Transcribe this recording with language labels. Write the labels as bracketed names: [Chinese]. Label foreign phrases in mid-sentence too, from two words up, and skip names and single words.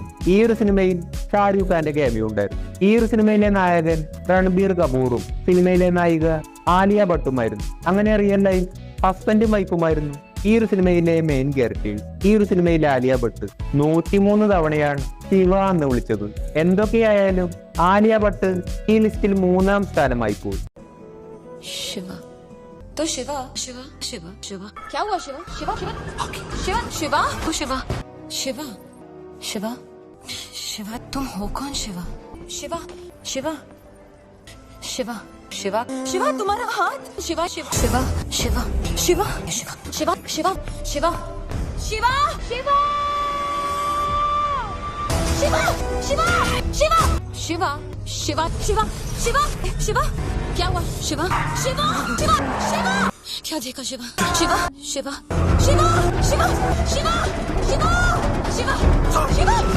[Malayalam] ഈ ഒരു സിനിമയിൽ ഷാരൂഖ് ഖാന്റെ ക്യാമിയോ ഉണ്ടായിരുന്നു. ഈ ഒരു സിനിമയിലെ നായകൻ രൺബീർ കപൂറും സിനിമയിലെ നായിക ആലിയ ഭട്ടുമായിരുന്നു. അങ്ങനെ [English] real life [Malayalam] ഹസ്ബൻഡും വൈഫുമായിരുന്നു ഈ ഒരു സിനിമയിലെ [English] main characters. [Malayalam] ഈ ഒരു സിനിമയിലെ ആലിയ ഭട്ട് 103 തവണയാണ് ശിവ എന്ന് വിളിച്ചത്. എന്തൊക്കെയായാലും ആലിയ ഭട്ട് ഈ ലിസ്റ്റിൽ 3ാം സ്ഥാനമായി പോയി. [Hindi] शिवा तो शिवा शिवा शिवा शिवा क्या हुआ? शिवा शिवा शिवा शिवा शिवा शिवा शिवा शिवा तुम हो कौन? शिवा शिवा शिवा शिवा शिवा शिवा तुम्हारा हाथ शिवा शिवा शिवा शिवा शिवा शिवा शिवा शिवा शिवा शिवा शिवा शिवा शिवा शिवा शिवा शिवा शिवा शिवा शिवा क्या हुआ शिवा शिवा शिवा शिवा क्या देखा शिवा शिवा शिवा शिवा शिवा शिवा शिवा शिवा शिवा